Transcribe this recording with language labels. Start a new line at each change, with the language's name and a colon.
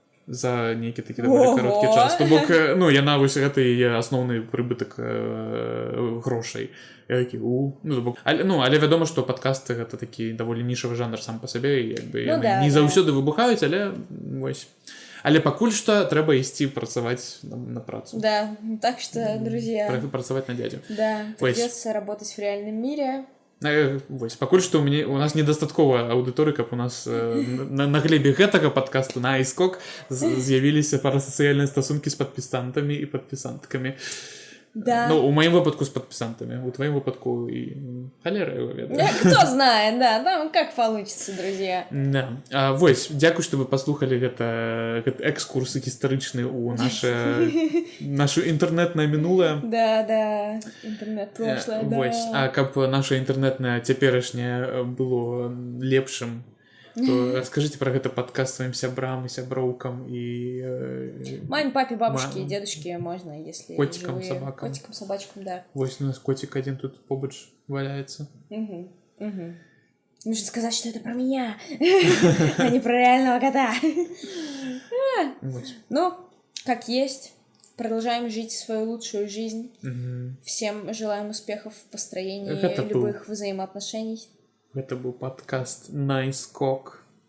Belarusian: За нейкі такі даволі кароткі час. То бок, ну, яна вось гэта яе асноўны прыбытак грошай. Я такі, але вядома, што падкасты гэта такі даволі нішавы жанр сам па сабе, і як бы яны не заўсёды выбухаюць, але вось. Але пакуль што трэба ісці працаваць на працу.
Russian: Да, так что, друзья...
Belarusian: Працаваць на дядзю.
Russian: Да, придётся работать в реальном мире.
Belarusian: Вось, пакуль што у нас недастаткова аўдыторыі, каб у нас на глебе гэтага падкасту на iSkok з'явіліся парасацыяльныя стасункі з падпісантамі і падпісанткамі. Да. Ну, у маім выпадку з падпісантамі, у тваім выпадку і халера его ведае.
Russian: Кто знает, да, там как получится, друзья. Да.
Belarusian: Вось, дзякуй, што вы паслухалі гэта экскурс гістарычны ў нашу інтэрнэтнае мінулае. Да, інтэрнэт-прошлае, да. Вось, а каб наша інтэрнэтнае цяперашняе было лепшым, то
Russian: скажите про
Belarusian: гэта падкаст сваім сябрам і сяброўкам і...
Russian: Маме, папе, бабушке и дедушке можно, если котикам, живые. собакам. Котикам, собачкам, да. Вось у нас котик один
Belarusian: тут побач
Russian: валяется. Нужно сказать, что это про меня, а не про реального кота. Ну, как есть. Продолжаем жить свою лучшую жизнь. Всем желаем успехов в построении любых взаимоотношений. Это был подкаст iSkok.